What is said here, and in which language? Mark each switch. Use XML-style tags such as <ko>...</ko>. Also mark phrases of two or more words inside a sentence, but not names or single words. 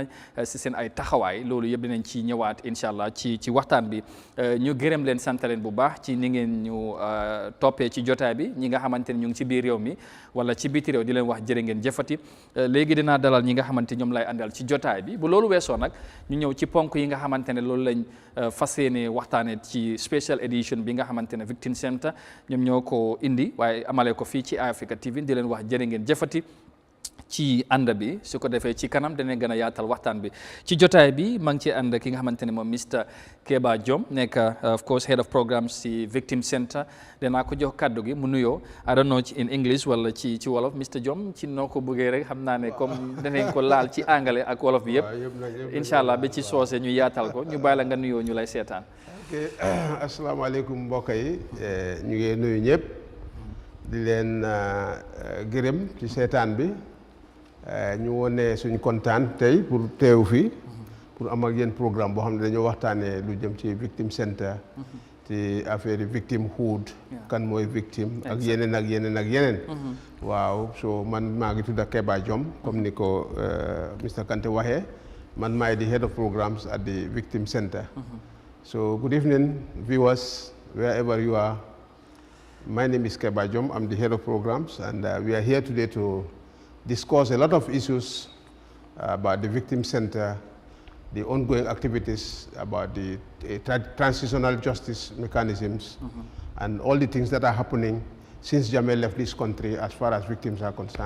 <wo>si seen ay taxawaay loolu yëpp dinañ ci ñëwaat</wo> <ar>إن شاء الله</ar> <wo>ci waxtaan bi ñu gërëm leen sant leen bu baax ci ni ngeen ñu toppee ci jotaay bi ñi nga xamante ne ñu ngi ci biir réew mi wala ci biti réew di leen wax jërë ngeen jëfati léegi dinaa dalal ñi nga xamante ñoom lay àndal ci jotaay bi bu loolu weesoo nag ñu ñëw ci ponk yi nga xamante ne loolu lañ fas yéene waxtaane ci special edition bi nga xamante ne Victim Center ñoom ñoo ko indi waaye amale ko fii ci Eyeafrica TV di leen wax jërë ngeen jëfati ci ànd bi su ko defee ci kanam dana gën a yaatal waxtaan bi ci jotaay bi maa ngi ci ànd ki nga xamante ne moom Mr Keba Jom nekk</wo> <en>of course head of programs</en> <wo>ci Victim Center danaa ko jox kàddu gi mu nuyoo</wo> <en>I don't know in English</en> <wo>wala ci wolof Mr Jom ci noo ko bëggee rek xam naa ne comme danañ ko laal ci anglais ak wolof bi yëpp</wo> <ar>إن شاء الله</ar> <wo>ba ci soose ñu yaatal ko ñu bàyyi la nga nuyoo ñu lay seetaan. ok asalaamaaleykum mbokk yi ñu ngi nuyu ñëpp di leen gërëm ci seetaan bi. ñu wone suñ kontaan tey pour teew fii pour am ak yéen programme boo xam ne dañoo waxtaanee lu jëm ci Victim Center ci affaire yi victimhood kan mooy victime ak yeneen ak yeneen ak yeneen waaw so man maa ngi tudd Keba Jom comme ni ko Mr Kante waxee man maay di</wo> <en>head of programs at the Victim Center so good evening viewers wherever you are. My name is Keba Jom. I'm the head of programs and we are here today to discuss a lot of issues about the Victim Center, the ongoing activities about the transitional justice mechanisms, and all the things that are happening since Jammeh left this country as far as victims are concerned.</en>